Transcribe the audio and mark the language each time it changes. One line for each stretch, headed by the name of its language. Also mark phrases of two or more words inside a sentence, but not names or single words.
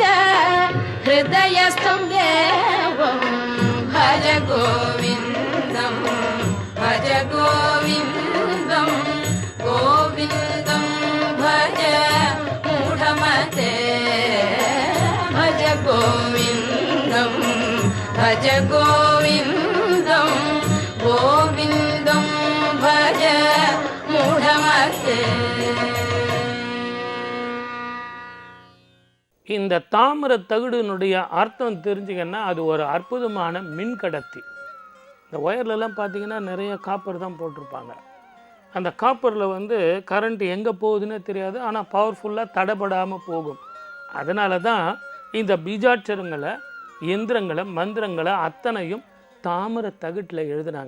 Sanskrit: हृदयस्थं देवं भज गोविन्दं भज गोविन्दं गोविन्दं भज मूढमते भज गोविन्दं भज गोविन्दं गोविन्दं भज मूढमते
Tamil: இந்த தாமிர தகடுனுடைய அர்த்தம் தெரிஞ்சிங்கன்னா அது ஒரு அற்புதமான மின்கடத்தி. இந்த ஒயர்லலாம் பார்த்தீங்கன்னா நிறைய காப்பர் தான் போட்டிருப்பாங்க. அந்த காப்பரில் வந்து கரண்ட் எங்கே போகுதுன்னே தெரியாது, ஆனால் பவர்ஃபுல்லாக தடைபடாமல் போகும். அதனால தான் இந்த பீஜாட்சரங்களை, எந்திரங்களை, மந்திரங்களை அத்தனையும் தாமிர தகட்டில் எழுதுனாங்க.